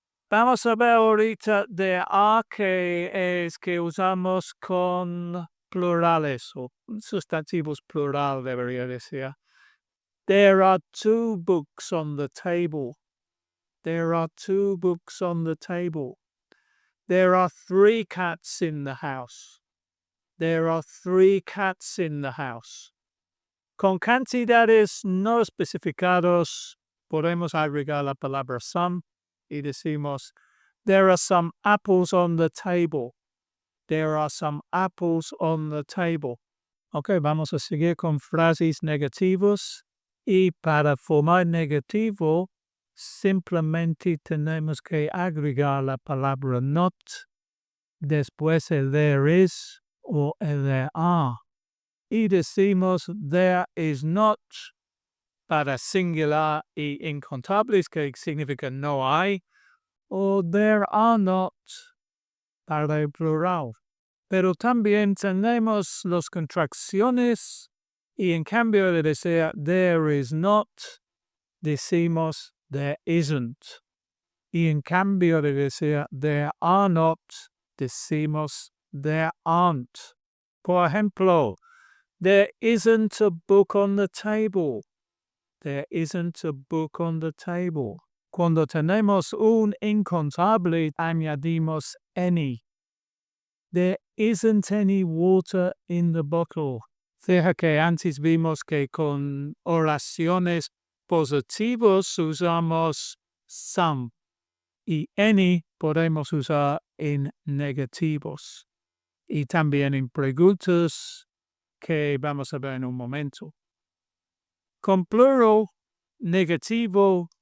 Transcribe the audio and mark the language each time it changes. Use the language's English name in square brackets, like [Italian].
[Spanish] Vamos a ver ahorita de A que es que usamos con plurales o sustantivos plural debería decir. [English] There are two books on the table. There are two books on the table. There are three cats in the house. There are three cats in the house. [Spanish] Con cantidades no especificados podemos agregar la palabra some y decimos [English] there are some apples on the table. There are some apples on the table. [Spanish] Ok, vamos a seguir con frases negativos y para formar negativo simplemente tenemos que agregar la palabra not después el [English] there is [Spanish] o el [English] there are. [Spanish] Y decimos [English] there is not [Spanish] para singular y incontables, que significa no hay, o [English] there are not [Spanish] para el plural. Pero también tenemos las contracciones y en cambio de decir [English] there is not, [Spanish] decimos [English] there isn't. [Spanish] Y en cambio de decir [English] there are not, [Spanish] decimos [English] there aren't. [Spanish] Por ejemplo, [English] there isn't a book on the table. There isn't a book on the table. [Spanish] Cuando tenemos un incontable, añadimos any. [English] There isn't any water in the bottle. [Spanish] Fija que antes vimos que con oraciones positivas usamos some y any podemos usar en negativos. Y también en preguntas que vamos a ver en un momento. Con plural negativo